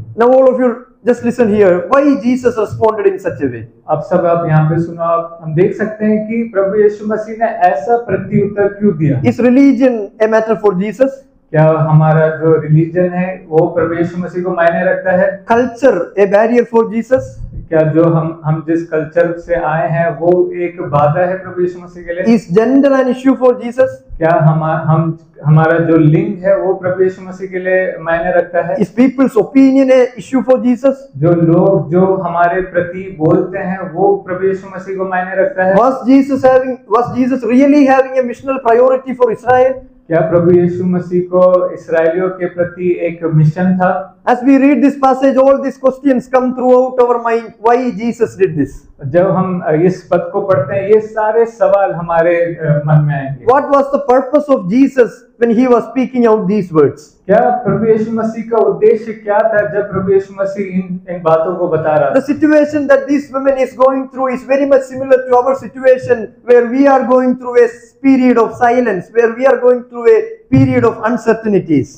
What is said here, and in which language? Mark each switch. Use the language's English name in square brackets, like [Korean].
[English] Now all of you just listen here. Why Jesus responded in such a way? [Hindi] अब सब आप यहाँ पे सुनो। आप हम देख सकते हैं कि प्रभु यीशु मसीह ने ऐसा प्रत्युत्तर क्यों दिया। [English] Is religion a matter for Jesus? [Hindi] क्या हमारा जो रिलीजन है वो प्रभु यीशु मसीह को मायने रखता है? [English] Culture a barrier for Jesus? [Hindi] क्या जो हम जिस कल्चर से आए हैं वो एक बाधा है प्रभु यीशु मसीह के लिए? [English] Is gender an issue for Jesus? [Hindi] क्या हमारा जो लिंग है वो प्रभु यीशु मसीह के लिए मायने रखता है? [English] Is people's opinion a issue for Jesus? [Hindi] जो लोग जो हमारे प्रति बोलते हैं वो प्रभु यीशु मसीह को मायने रखता है? [English] Was Jesus really having a missional priority for Israel? [Hindi] क्या प्रभु यीशु मसीह को इस्राएलियों के प्रति एक मिशन था? [English] As we read this passage, all these questions come throughout our mind. Why Jesus did this? [Hindi] जब हम इस पद को पढ़ते हैं ये सारे सवाल हमारे मन में आएंगे। [English] What was the purpose of Jesus when he was speaking out these words? [Hindi] क्या प्रभु यीशु मसीह का उद्देश्य क्या था जब प्रभु यीशु मसीह इन बातों को बता रहा था? [English] The situation that this woman is going through is very much similar to our situation, where we are going through a period of silence, where we are going through a period of uncertainties.